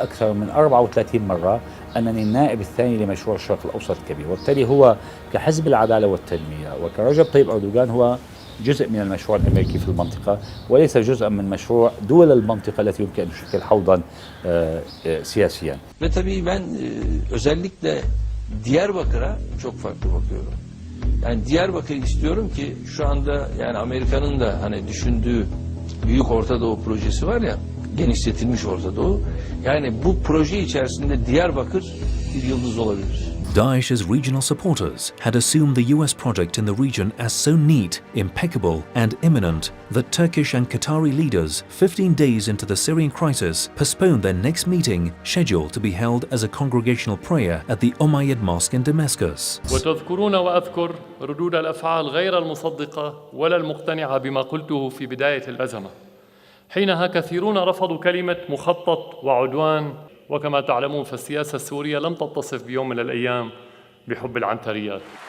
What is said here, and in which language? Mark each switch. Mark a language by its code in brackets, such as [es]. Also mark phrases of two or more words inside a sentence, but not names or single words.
[ar] أكثر من 34 مرة أنني النائب الثاني لمشروع الشرق الأوسط الكبير، وبالتالي هو كحزب العدالة والتنمية وكرجب طيب أردوغان هو جزء من المشروع الأمريكي في المنطقة، وليس جزءا من مشروع دول المنطقة التي يمكن أن تشكل حوضا siyasiyen. [tr] Ve tabii ben özellikle Diyarbakır'a çok farklı bakıyorum. Yani Diyarbakır istiyorum ki şu anda yani Amerika'nın da hani düşündüğü Büyük Orta Doğu projesi var ya, genişletilmiş Orta Doğu. Yani bu proje içerisinde Diyarbakır bir yıldız olabilir. [en] Daesh's regional supporters had assumed the US project in the region as so neat, impeccable, and imminent that Turkish and Qatari leaders, 15 days into the Syrian crisis, postponed their next meeting scheduled to be held as a congregational prayer at the Umayyad Mosque in Damascus. [ar] وتذكرون وأذكر ردود الأفعال غير المصدقة ولا المقتنعة بما قلته في بداية الأزمة. حينها كثيرون رفضوا كلمة مخطط وعدوان، وكما تعلمون فالسياسة السورية لم تتصف بيوم من الأيام بحب العنتريات.